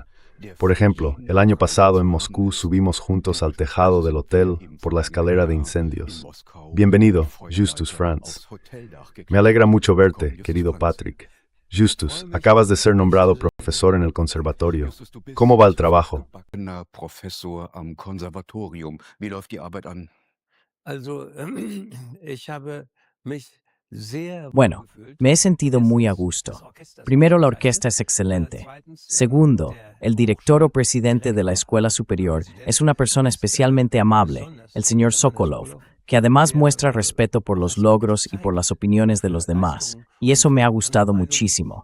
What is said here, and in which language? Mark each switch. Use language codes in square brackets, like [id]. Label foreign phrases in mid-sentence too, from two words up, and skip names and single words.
[es] Por ejemplo, el año pasado en Moscú subimos juntos al tejado del hotel por la escalera de incendios. Bienvenido, Justus Franz. Me alegra mucho verte, querido Patrick. Justus, acabas de ser nombrado profesor en el conservatorio. ¿Cómo va el trabajo? [de] Professor am Konservatorium. Wie läuft die Arbeit an? [es] Bueno, me he sentido muy a gusto. Primero, la orquesta es excelente. Segundo, el director o presidente de la escuela superior es una persona especialmente amable, el señor Sokolov, que además muestra respeto por los logros y por las opiniones de los demás, y eso me ha gustado muchísimo.